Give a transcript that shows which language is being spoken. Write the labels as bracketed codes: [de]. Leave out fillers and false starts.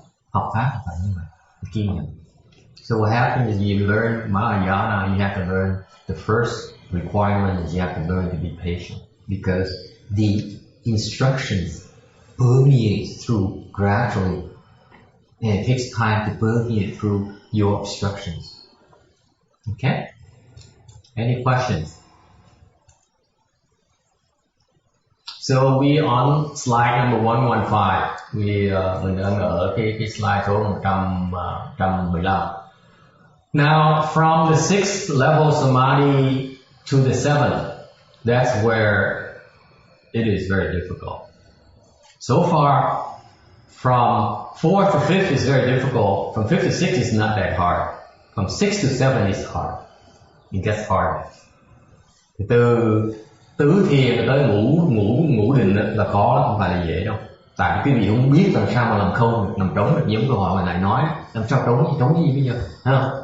[vi] Học pháp là phải như vậy, kiên nhẫn. [en] So what happens is you learn Mahayana, you have to learn the first requirement is you have to learn to be patient, because the instructions permeate through gradually, and it takes time to permeate through your obstructions. Okay? Any questions? So we on slide number 115. [vi] Mình đang ở cái slide số 115. [en] Now from the 6th level samadhi to the 7th, that's where it is very difficult. So far, from 4th to 5th is very difficult. From 5th to 6th is not that hard. From 6 to 7 is hard. It gets harder. [vi] Từ tứ thiền tới ngũ định là khó, đó không phải là dễ đâu. Tại quý vị không biết làm sao mà làm không được, làm trống được, giống câu hỏi mà lại nói làm sao trống cái gì bây giờ, ha?